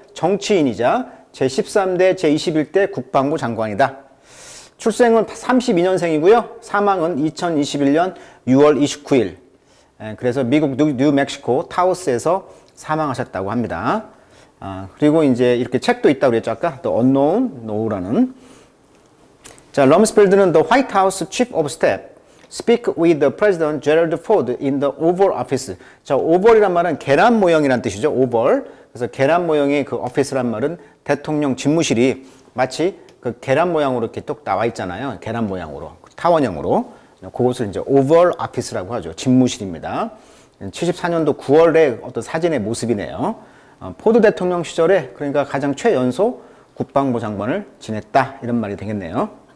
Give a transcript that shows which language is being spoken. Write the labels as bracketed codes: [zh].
[ko] 정치인이자 제13대 제21대 국방부 장관이다. 출생은 32년생이고요. 사망은 2021년 6월 29일. 그래서 미국 뉴멕시코 타우스에서 사망하셨다고 합니다. 그리고 이제 이렇게 책도 있다고 그랬죠. [en] 아까 The Unknown Know [ko] 라는. 자, 럼스펠드는 [en] The White House Chief of Staff Speak with the President Gerald Ford in the Oval Office. [ko] 자, 오벌이란 말은 계란 모형이란 뜻이죠. 오벌. 그래서 계란 모형의 그 오피스란 말은 대통령 집무실이 마치 그 계란 모양으로 이렇게 뚝 나와 있잖아요. 계란 모양으로, 타원형으로. 그것을 이제 오벌 오피스라고 하죠. 집무실입니다. 74년도 9월에 어떤 사진의 모습이네요. 포드 대통령 시절에, 그러니까 가장 최연소 국방부 장관을 지냈다, 이런 말이 되겠네요.